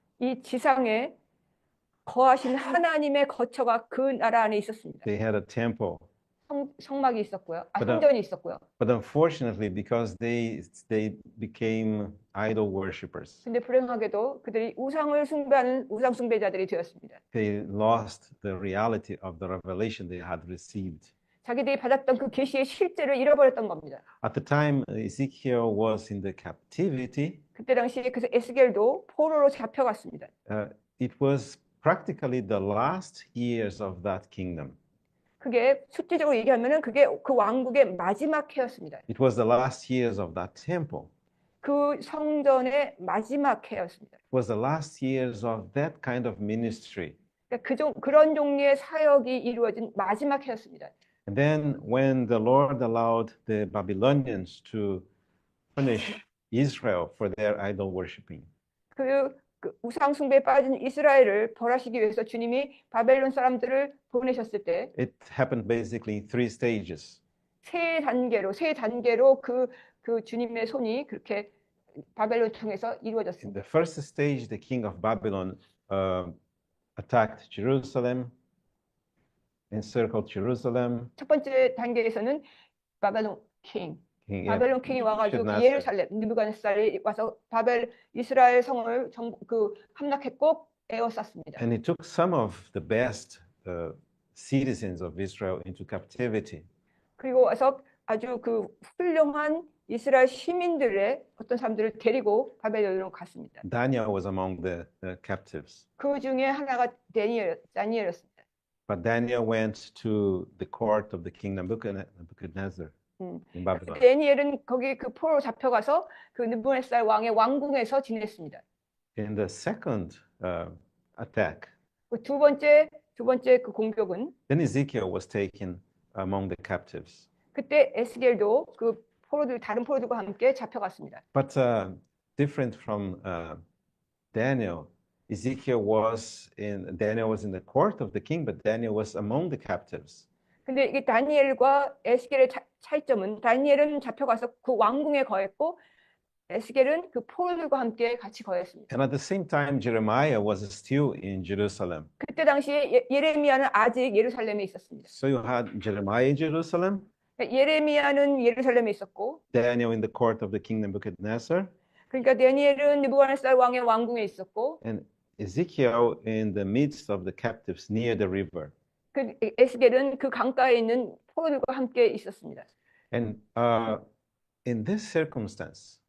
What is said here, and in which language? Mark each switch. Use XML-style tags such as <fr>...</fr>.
<ko>이 지상에 거하신 하나님의 거처가 그 나라 안에 있었습니다.</ko> <en>They had a temple.</en> <ko>성막이 있었고요. 그다음- 성전이 있었고요.</ko> <en>But unfortunately, because they became idol worshippers,</en> <ko>근데 불행하게도 그들이 우상을 숭배하는 우상 숭배자들이 되었습니다.</ko> <en>they lost the reality of the revelation they had received.</en> <ko>자기들이 받았던 그 계시의 실제를 잃어버렸던 겁니다.</ko> <en>At the time Ezekiel was in the captivity,</en> <ko>그때 당시에 그 에스겔도 포로로 잡혀갔습니다.</ko> <en>it was practically the last years of that kingdom.</en> <ko>그게 실질적으로 얘기하면은 그게 그 왕국의 마지막 해였습니다.</ko> <en>It was the last years of that temple.</en> <ko>그 성전의 마지막 해였습니다.</ko> <en>It was the last years of that kind of ministry.</en> <ko>그러니까 그런 종류의 사역이 이루어진 마지막 해였습니다.</ko> <en>And then when the Lord allowed the Babylonians to punish Israel for their idol worshiping,</en> <ko>그 우상 숭배에 빠진 이스라엘을 벌하시기 위해서 주님이 바벨론 사람들을 보내셨을 때</ko> <en>it happened basically in three stages.</en> <ko>세 단계로 그 주님의 손이 그렇게 바벨론 통해서</ko> <en>In</en> <ko>이루어졌습니다.</ko> <en>the first stage, the king of Babylon attacked Jerusalem, encircled Jerusalem.</en> <ko>첫 번째 단계에서는 바벨론 킹,</ko> <en>King</en> <ko>바벨론 킹이 와가지고 그</ko> <en>Nebuchadnezzar.</en> <ko>예루살렘 느부갓네살이 와서 이스라엘 성을 함락했고 에워쌌습니다.</ko> <en>And he took some of the best citizens of Israel into captivity.</en> <ko>그리고 와서 아주 그 훌륭한 이스라엘 시민들의 어떤 사람들을 데리고 바벨론으로 갔습니다.</ko> <en>Daniel was among the captives.</en> <ko>그 중에 하나가 다니엘이었습니다.</ko> <en>But Daniel went to the court of the king Nebuchadnezzar in Babylon.</en> <ko>다니엘은 거기 그 포로 잡혀가서 그 느부갓네살 왕의 왕궁에서 지냈습니다.</ko> <en>In the second attack,</en> <ko>그 두 번째 그 공격은</ko> <en>then Ezekiel was taken among the captives.</en> <ko>그때 에스겔도 그 다른 포로들과 함께 잡혀갔습니다.</ko> <en>But different from Daniel, Daniel was in the court of the king, but Daniel was among the captives.</en> <ko>근데 이게 다니엘과 에스겔의 차이점은 다니엘은 잡혀가서 그 왕궁에 거했고 에스겔은 그 포로들과 함께 같이 거했습니다.</ko> <en>And at the same time, Jeremiah was still in Jerusalem.</en> <ko>그때 당시에 예레미야는 아직 예루살렘에 있었습니다.</ko> <en>So you had Jeremiah in Jerusalem,</en> <ko>예레미야는 예루살렘에 있었고</ko> <en>Daniel in the court of the king Nebuchadnezzar,</en> <ko>그러니까 다니엘은 느부갓네살 왕의 왕궁에 있었고</ko> <en>and Ezekiel in the midst of the captives near the river.</en> <ko>그 에스겔은 그 강가에 있는 포로들과 함께 있었습니다.</ko> <en>And in this circumstance,</en>